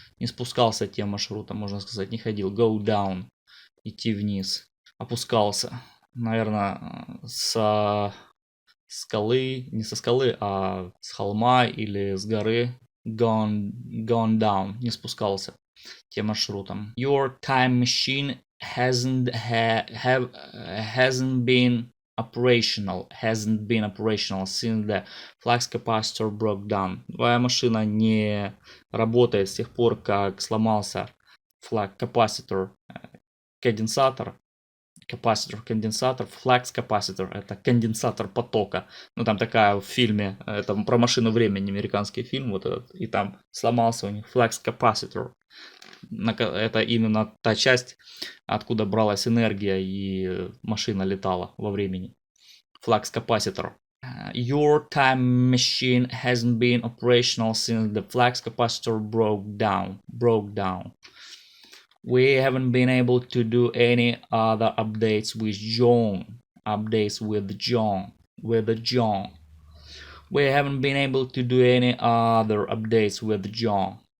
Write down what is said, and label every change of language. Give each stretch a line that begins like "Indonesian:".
Russian: Не спускался тем маршрутом, можно сказать. Не ходил.
English: Go down.
Russian: Идти вниз. Опускался. Наверное, со скалы. Не со скалы, а с холма или с горы.
English: Gone down.
Russian: Не спускался тем маршрутом.
English: Your time machine hasn't been operational since the flux capacitor broke down.
Russian: Твоя машина не работает с тех пор, как сломался капаситор, конденсатор. Конденсатор, флакс капаситор, это конденсатор потока. Ну там такая в фильме, это про машину времени, американский фильм, вот этот, и там сломался у них флакс капаситор. Это именно та часть, откуда бралась энергия и машина летала во времени. Флакс капаситор.
English: Your time machine hasn't been operational since the flux capacitor broke down. We haven't been able to do any other updates with John. We haven't been able to do any other updates with John.